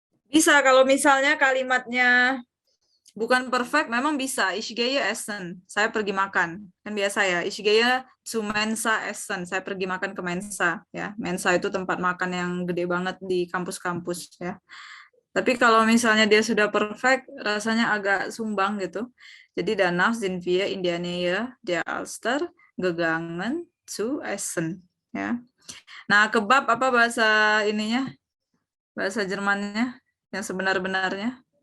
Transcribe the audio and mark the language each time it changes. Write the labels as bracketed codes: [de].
[id] Bisa kalau misalnya kalimatnya bukan perfect, memang bisa. [de] Ich gehe essen. [id] Saya pergi makan. Kan biasa ya. [de] Ich gehe zu Mensa essen. [id] Saya pergi makan ke Mensa. Ya. Mensa itu tempat makan yang gede banget di kampus-kampus. Ya. Tapi kalau misalnya dia sudah perfect, rasanya agak sumbang gitu. [de] Jadi danach sind wir in der Nähe der Alster gegangen zu essen. [id] Ya. Nah, kebab apa bahasa ininya? Bahasa Jermannya yang sebenar-benarnya?